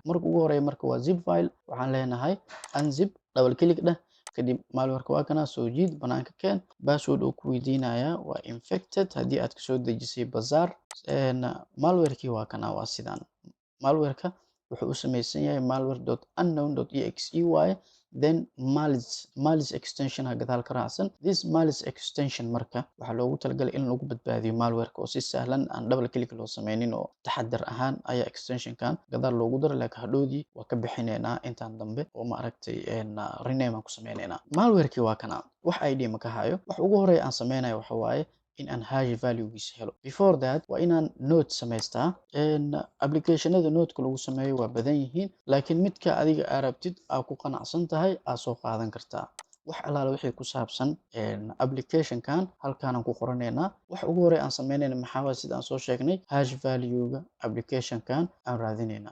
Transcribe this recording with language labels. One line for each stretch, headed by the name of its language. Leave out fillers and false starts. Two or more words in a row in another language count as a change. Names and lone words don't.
Somali: marka ugu horeeyo marka waa
English: zip file.
Somali: waxaan leenahay unzip,
English: double click
Somali: dheh, kadib malwareka waa kana soo jiid banaanka keen. password uu ku weydiinaya waa infected haddii aad kasoo dejisay bazaar. malwarekii waa kana, waa sidaan. malwareka wuxuu u samaysan yahay malware.unknown.exe waaye.
English: then malice extension
Somali: ha gadaal ka raacsan.
English: this malice extension
Somali: marka waxaa loogu talagalay in lagu badbaadiyo malwareka oo si sahlan aan
English: double click
Somali: loo sameynin oo taxadar ahaan ayaa extensionkan gadaal loogu daray. laakiin hadhoodii waa ka bixineynaa intaan dambe oo ma aragtay rename aan ku sameyneynaa. malwarekii waa kana, wax id ma ka hayo. wax ugu horeeya aan sameynayo waxa waaye in aan
English: hash value-giisa
Somali: helo.
English: before that
Somali: waa inaan note samaystaa. applicationada noteka lagu sameeyo waa badan yihiin, laakiin midka adiga aad rabtid aad ku qanacsan tahay aad soo qaadan kartaa. wax alaala wixii ku saabsan applicationkan halkaanaan ku qoraneynaa. wax ugu horeeya aan sameynayna maxaa waaye sida aan soo sheegnay
English: hash value-ga
Somali: applicationkan aan raadineynaa.